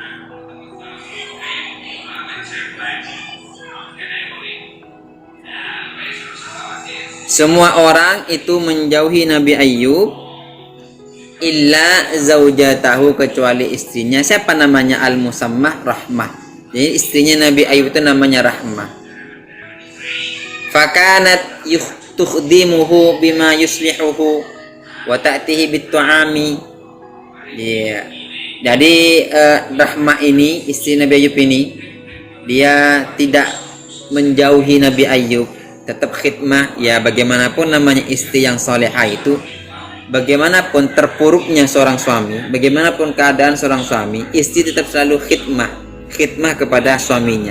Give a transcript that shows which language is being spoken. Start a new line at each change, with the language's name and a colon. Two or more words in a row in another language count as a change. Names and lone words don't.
Indonesian: Semua orang itu menjauhi Nabi Ayub
Arabic: إلا زوجته,
Indonesian: kecuali istrinya. Siapa namanya? Al-Musammah Rahmah. Jadi istrinya Nabi Ayub itu namanya Rahmah.
Arabic: فكانت تخدمه بما يصلحه وتأتيه بالطعام.
Indonesian: Jadi Rahmah ini, istri Nabi Ayub ini, dia tidak menjauhi Nabi Ayub, tetap khidmah ya. Bagaimanapun namanya istri yang solehah itu, bagaimanapun terpuruknya seorang suami, bagaimanapun keadaan seorang suami, istri tetap selalu khidmah kepada suaminya.